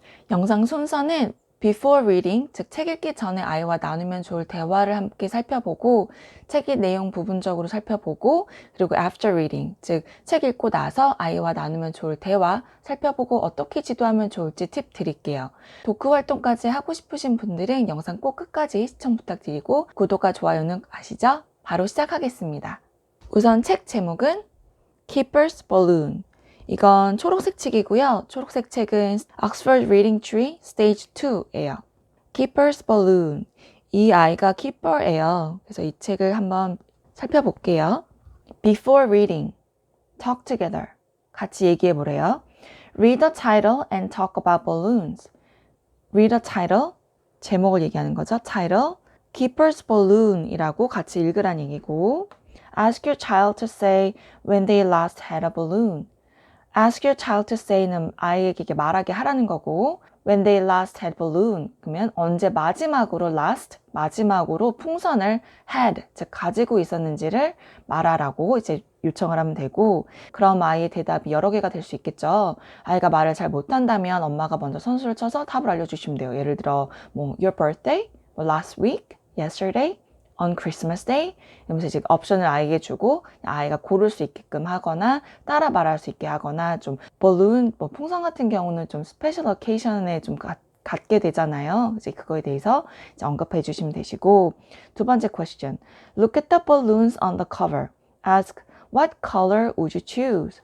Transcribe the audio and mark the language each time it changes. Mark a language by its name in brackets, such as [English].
[Korean] 영상 순서는 before reading, 즉 책 읽기 전에 아이와 나누면 좋을 대화를 함께 살펴보고 책의 내용 부분적으로 살펴보고 그리고 after reading, 즉 책 읽고 나서 아이와 나누면 좋을 대화 살펴보고 어떻게 지도하면 좋을지 팁 드릴게요. 독후 활동까지 하고 싶으신 분들은 영상 꼭 끝까지 시청 부탁드리고 구독과 좋아요는 아시죠? 바로 시작하겠습니다. [English] 우선 책 제목은 Keeper's Balloon. [Korean] 이건 초록색 책이고요. 초록색 책은 Oxford Reading Tree Stage 2예요. [English] Keeper's Balloon. [Korean] 이 아이가 keeper예요. 그래서 이 책을 한번 살펴볼게요. [English] Before reading, talk together. [Korean] 같이 얘기해 보래요. [English] Read the title and talk about balloons. Read the title, [Korean] 제목을 얘기하는 거죠. [English] Title, Keeper's Balloon [Korean] 이라고 같이 읽으란 얘기고 [English] Ask your child to say when they last had a balloon. Ask your child to say [Korean] 는 아이에게 말하게 하라는 거고 [English] when they last had balloon [Korean] 그러면 언제 마지막으로 last 마지막으로 풍선을 had 즉 가지고 있었는지를 말하라고 이제 요청을 하면 되고 그럼 아이의 대답이 여러 개가 될 수 있겠죠. 아이가 말을 잘 못한다면 엄마가 먼저 선수를 쳐서 답을 알려주시면 돼요. 예를 들어 뭐 [English] your birthday, last week, yesterday, on Christmas Day [Korean] 이러면서 이제 옵션을 아이에게 주고 아이가 고를 수 있게끔 하거나 따라 말할 수 있게 하거나 좀 balloon, 뭐 풍선 같은 경우는 좀 스페셜 어케이션에 좀 갖게 되잖아요. 이제 그거에 대해서 이제 언급해 주시면 되시고 두 번째 question. [English] Look at the balloons on the cover. Ask what color would you choose?